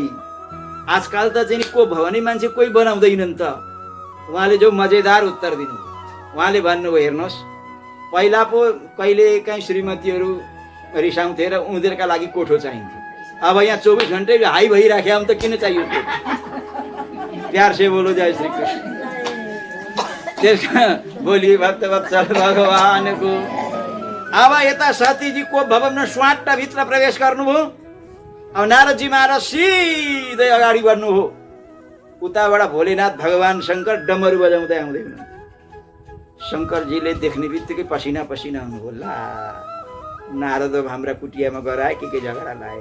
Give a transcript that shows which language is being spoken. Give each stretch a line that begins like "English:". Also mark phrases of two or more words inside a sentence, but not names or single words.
Nepali: आजकल त चाहिँ कोप भवनै मान्छे कोही बनाउँदैनन् त। उहाँले जो मजेदार उत्तर दिनु, उहाँले भन्नुभयो हेर्नुहोस्, पहिला पो कहिलेकाहीँ श्रीमतीहरू रिसाउँथे र उनीहरूका लागि कोठो चाहिन्थ्यो। अब यहाँ 24 घन्टे हाई भइराख्यो त किन चाहियो?
Hindi: प्यार से बोलो जय श्री कृष्ण।
Nepali: बोली भक्तवत्सल भगवानको। अब यता सतीजी को भवनमा स्वाट भित्र प्रवेश गर्नुभयो। अब नारदजी महाराज सिधै अगाडि बढ्नुभयो। उताबाट भोलेनाथ भगवान शङ्कर डमरू बजाउँदै आउँदै हुनुहुन्छ। शङ्करजीले देख्ने बित्तिकै पसिना आउनुभयो। ला नारद अब हाम्रा कुटियामा गएर के झगडा लायो।